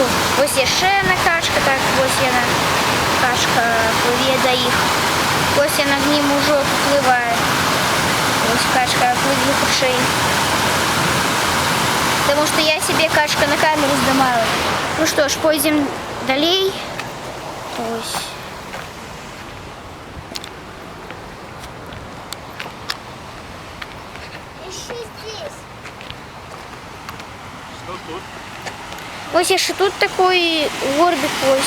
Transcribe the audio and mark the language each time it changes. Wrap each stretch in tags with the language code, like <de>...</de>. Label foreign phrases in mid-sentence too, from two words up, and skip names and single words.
<be>Ось яшчэ одна качка, так, ось яна, качка плыве да іх. Ось яна к ним ужо плывае. Ось качка плыве хутчэй.</be> <ru>Потому что я себе качка на камеру сдымала. Ну что ж, пойдем далей. Ось.</ru> <be>Ось яшчэ тут такой горбик, ось.</be>